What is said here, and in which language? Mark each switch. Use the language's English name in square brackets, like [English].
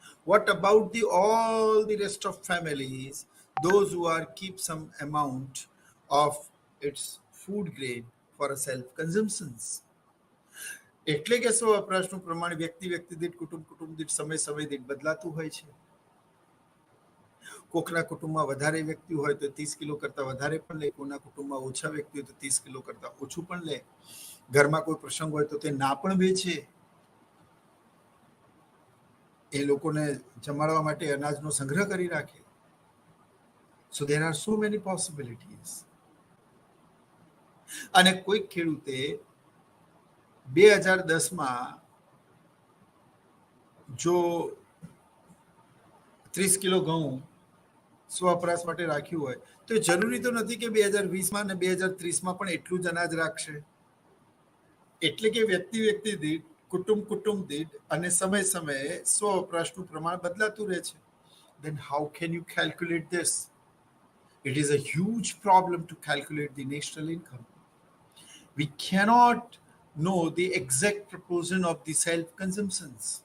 [English] What about all the rest of families, those who are keep some amount of its food grain for a self-consumption? [Gujarati] એટલે કે સ્વ વપરાશનું પ્રમાણ વ્યક્તિ દીઠ, કુટુંબ દીઠ, સમય દીઠ બદલાતું હોય છે. કોકના કુટુંબમાં વધારે વ્યક્તિ હોય તો 30 કિલો કરતા વધારે પણ લે, કોઈના કુટુંબમાં ઓછા વ્યક્તિ હોય તો 30 કિલો કરતા ઓછું પણ લે. ઘરમાં કોઈ પ્રસંગ હોય તો તે ના પણ વેચે. એ લોકોને જમાડવા માટે અનાજનો સંગ્રહ કરી રાખે. [English] So there are so many possibilities. [Gujarati] અને કોઈ ખેડૂતે 2010માં જો 30 કિલો ઘઉં સ્વવપરાશ માટે રાખ્યું હોય તો જરૂરી તો નથી કે 2020માં અને 2030માં પણ એટલું જ અનાજ રાખશે. એટલે કે વ્યક્તિ દીઠ, કુટુંબ દીઠ અને સમયે સ્વ વપરાશનું પ્રમાણ બદલાતું રહે છે. [English] Then how can you calculate this? It is a huge problem to calculate the national income. We cannot know the exact proportion of the self-consumptions.